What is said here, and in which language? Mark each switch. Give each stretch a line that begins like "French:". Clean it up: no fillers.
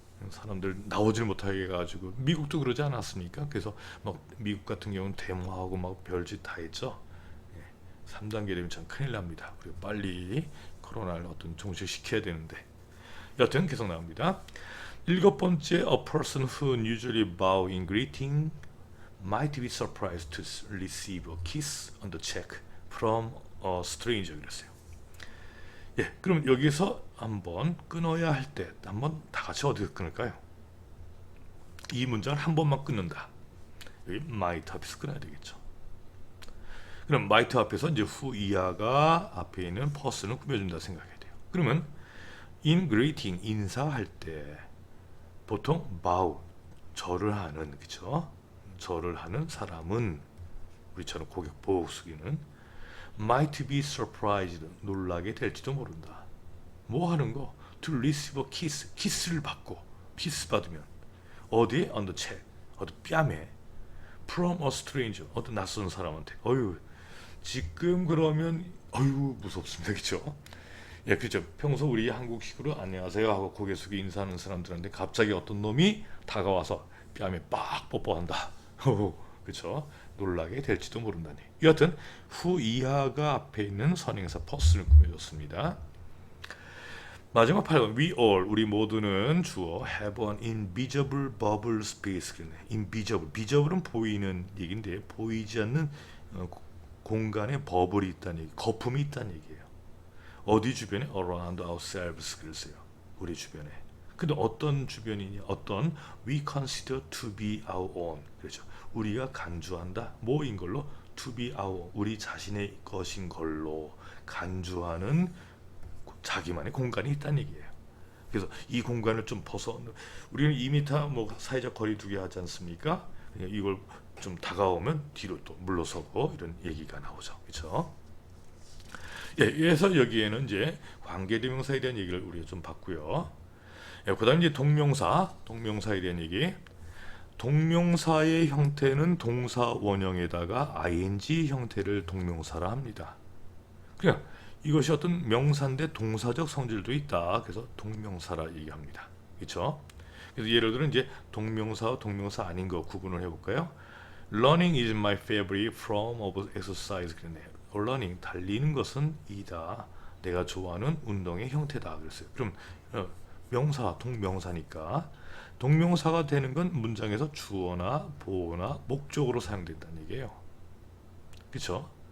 Korean: 사람들 나오질 못하게 해가지고 미국도 그러지 않았습니까? 그래서 막 미국 같은 경우는 데모하고 막 별짓 다 했죠. 3단계 되면 참 큰일 납니다. 그리고 빨리 코로나를 종식시켜야 되는데 여튼 계속 나옵니다. 일곱 번째,
English: a person who usually bow in greeting might be surprised to receive a kiss on the cheek from a stranger.
Korean: 그랬어요. 예, 그럼 여기서 한번 끊어야 할 때 한번 다 같이 어디서 끊을까요? 이 문장을 한 번만 끊는다. 여기 might 앞에서 끊어야 되겠죠. 그럼 might 앞에서 이제 who 이하가 앞에 있는 person을 꾸며준다 생각해야 돼요. 그러면 in greeting 인사할 때 보통 bow 절을 하는, 그쵸? 절을 하는 사람은 우리처럼 고개 보고 숙이는
English: might be surprised,
Korean: 놀라게 될지도 모른다. 뭐 하는 거?
English: to receive a kiss,
Korean: 키스를 받고, 키스 받으면 어디에?
English: on the cheek,
Korean: 어디 뺨에,
English: from a stranger,
Korean: 어떤 낯선 사람한테. 지금 그러면 무섭습니다, 그렇죠? 예, 그렇죠. 평소 우리 한국식으로 안녕하세요 하고 고개 숙여 인사하는 사람들한테 갑자기 어떤 놈이 다가와서 뺨에 빡 뽀뽀한다. 그렇죠? 놀라게 될지도 모른다니. 여하튼 후 이하가 앞에 있는 선행사 퍼스를 꾸며줬습니다. 마지막 8번,
English: we all,
Korean: 우리 모두는 주어
English: have an invisible bubble space.
Korean: invisible, visible은 보이는 얘기인데 보이지 않는 공간에 버블이 있다는 얘기, 거품이 있다는 얘기예요. 어디 주변에?
English: around ourselves.
Korean: 그랬어요. 우리 주변에. 근데 어떤 주변이냐? 어떤
English: we consider to be our own.
Korean: 그렇죠. 우리가 간주한다. 뭐인 걸로?
English: to be our own.
Korean: 우리 자신의 것인 걸로 간주하는 자기만의 공간이 있다는 얘기예요. 그래서 이 공간을 좀 벗어, 우리는 2m 뭐 사회적 거리 두기 하지 않습니까? 이걸 좀 다가오면 뒤로 또 물러서고 이런 얘기가 나오죠. 그렇죠? 예, 그래서 여기에는 이제 관계대명사에 대한 얘기를 우리가 좀 봤고요. 예, 그다음 이제 동명사에 대한 얘기. 동명사의 형태는 동사 원형에다가 ing 형태를 동명사라 합니다. 그러니까 이것이 어떤 명사인데 동사적 성질도 있다. 그래서 동명사라 얘기합니다. 그렇죠? 그래서 예를 들어 이제 동명사와 동명사 아닌 거 구분을 해볼까요?
English: Running is my favorite form of exercise.
Korean: 그러네요. Running, 달리는 것은 이다. 내가 좋아하는 운동의 형태다. 그랬어요. 그럼 명사, 동명사니까 동명사가 되는 건 문장에서 주어나 보어나 목적으로 사용된다는 얘기예요. 그렇죠?